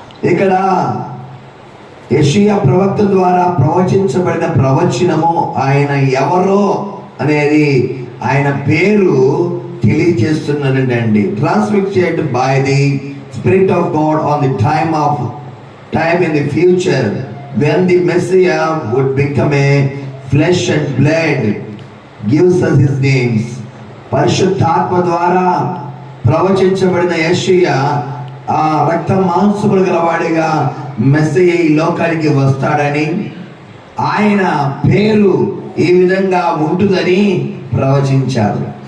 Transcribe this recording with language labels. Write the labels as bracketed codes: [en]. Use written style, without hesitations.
[te] ఇక్కడ యెషయా ప్రవక్త ద్వారా ప్రవచించబడిన ప్రవచనము ఆయన ఎవరో అనేది ఆయన పేరు తెలియజేస్తున్నానండి. [en] Transmitted by the spirit of God on the time in the future when the Messiah would become a flesh and blood, gives us his names. [te] పరిశుద్ధాత్మ ద్వారా ప్రవచించబడిన యెషయా ఆ రక్త మాంసములు గలవాడిగా మెస్సయ్య ఈ లోకానికి వస్తాడని, ఆయన పేరు ఈ విధంగా ఉంటుందని ప్రవచించారు.